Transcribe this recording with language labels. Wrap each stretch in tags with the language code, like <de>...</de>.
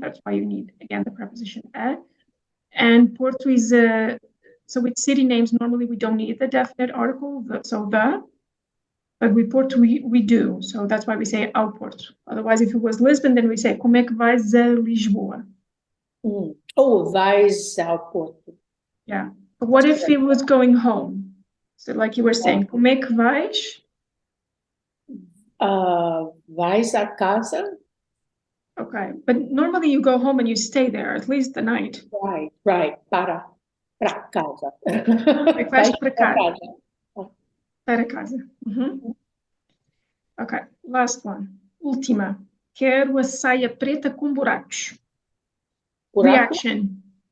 <en>That's why you need, again, the preposition e. And Porto is so with city names, normally we don't need the definite article, but with Porto we do. So that's why we say ao Porto. Otherwise, if it was Lisbon, then we say</en> <pt>como é que vais a Lisboa? Oh, vais ao Porto.</pt> <en>Yeah. But what if he was going home? So like you were saying,</en> <pt>como é que vais? Vais a casa?</pt> <en>Okay, but normally you go home and you stay there at least the night.</en> <pt>Right. Para casa. Vais para casa. Para casa.</pt> <en>Okay, last one.</en> <pt>Última. Quero a saia preta com buracos.</pt> <en>Reaction.</en>